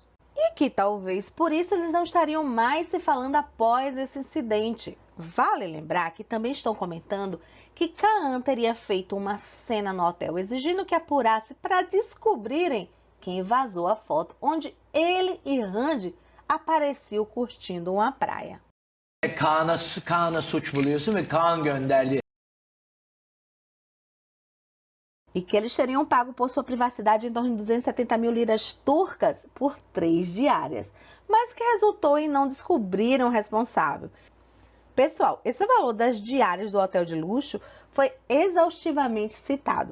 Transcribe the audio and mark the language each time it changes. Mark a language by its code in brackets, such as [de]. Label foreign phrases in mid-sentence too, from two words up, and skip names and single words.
[pt] E que talvez por isso eles não estariam mais se falando após esse incidente. Vale lembrar que também estão comentando que Kaan teria feito uma cena no hotel exigindo que apurasse para descobrirem quem vazou a foto onde ele e Hande apareciam curtindo uma praia. [tr] Kaan'a suç buluyorsun ve Kaan gönderdi. [pt] E que eles teriam pago por sua privacidade em torno de 270 mil liras turcas por 3 diárias, mas que resultou em não descobrirem o responsável. Pessoal, esse valor das diárias do hotel de luxo foi exaustivamente citado.